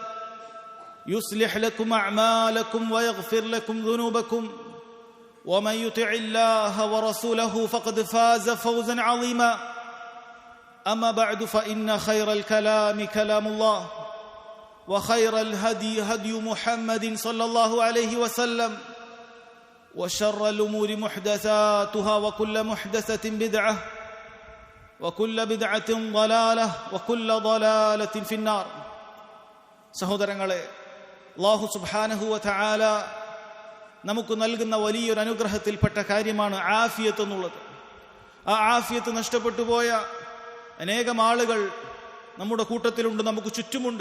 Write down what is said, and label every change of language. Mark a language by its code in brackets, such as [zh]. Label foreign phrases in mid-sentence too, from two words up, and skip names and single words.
[ar] يصلح لكم أعمالكم ويغفر لكم ذنوبكم ومن يطع الله ورسوله فقد فاز فوزا عظيما أما بعد فإن خير الكلام كلام الله وخير الهدي هدي محمد صلى الله عليه وسلم وشر الأمور محدثاتها وكل محدثة بدعة وكل بدعة ضلالة وكل ضلالة في النار. [ml] സഹോദരങ്ങളെ, അല്ലാഹു [ar] سبحانه وتعالى [ml] നമുക്ക് നൽകുന്ന വലിയൊരു അനുഗ്രഹത്തിൽപ്പെട്ട കാര്യമാണ് ആഫിയത്ത് എന്നുള്ളത്. ആ ആഫിയത്ത് നഷ്ടപ്പെട്ടു പോയ അനേകം ആളുകൾ നമ്മുടെ കൂട്ടത്തിലുണ്ട്, നമുക്ക് ചുറ്റുമുണ്ട്.